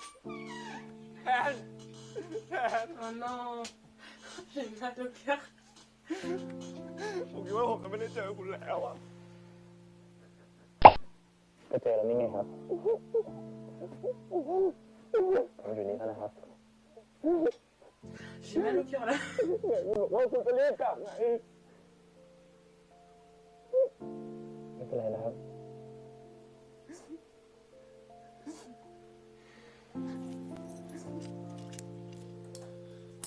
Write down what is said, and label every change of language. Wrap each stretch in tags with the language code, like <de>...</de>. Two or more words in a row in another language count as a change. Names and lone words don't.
<fr>Oh non, j'ai mal au cœur.</fr> <th>ผมคิดว่าผมจะไม่ได้เจอคุณแล้วอะ ก็เจอแล้วนี่ไงครับผมอยู่นี่แล้วนะครับ</th> <fr>J'ai mal au cœur là.</fr> <th>บอกว่าคุณจะรีบกลับไง ไม่เป็นไรนะครับ Oh</th>